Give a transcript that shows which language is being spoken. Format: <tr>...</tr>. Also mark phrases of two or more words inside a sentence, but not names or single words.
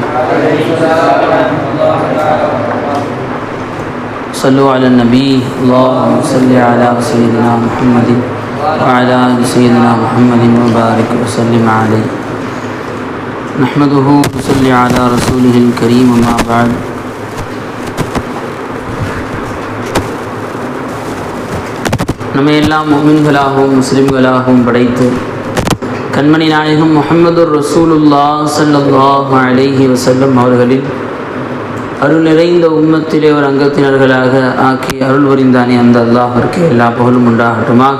<ar>صلوا على النبي. اللهم صل على سيدنا محمد وعلى آل سيدنا محمد وبارك وسلم عليه. نحمده ونصلي على رسوله الكريم. أما بعد.</ar> <ta>நம்மை எல்லாம் முஃமின்களாகவும் முஸ்லிம்களாகவும் படைத்து கண்மணி நாயகம் முஹம்மது</ta> <ar>رسول الله صلى الله عليه وسلم</ar> <ta>அவர்களின் அருள் நிறைந்த உம்மத்திலே ஒரு அங்கத்தினர்களாக ஆக்கி அருள் புரிந்தானே அந்த அல்லாஹ்விற்கு எல்லா புகழும் உண்டாகட்டுமாக.</ta>